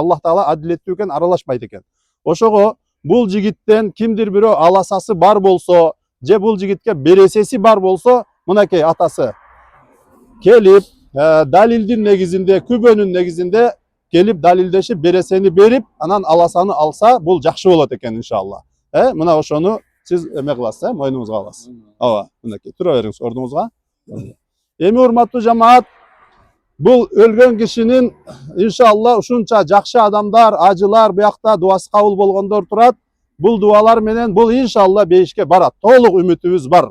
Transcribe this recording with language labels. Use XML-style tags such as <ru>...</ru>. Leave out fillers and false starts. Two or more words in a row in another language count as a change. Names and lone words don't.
<ky>Аллах Таала адилеттүү экен, аралашпайт экен. Ошого бул жигиттен кимдир бирөө аласасы бар болсо, же бул жигитке бересеси бар болсо, мынакей атасы келип, далилдин негизинде, күбөнүн негизинде келип далилдешип, бересени берип, анан аласаны алса, бул жакшы болот экен иншалла. Мына ошону siz emek kılасыз, moynuңузга аласыз. Ава, мынакей, тура бериңиз ордуңузга. Эми урматтуу жамаат, бул өлгөн кишинин иншалла ушунча жакшы адамдар, ажылар буякта дуасы кабыл болгондор турат. Бул дуалар менен бул иншалла бейишке барат. Толук үмүтүбүз бар.</ky>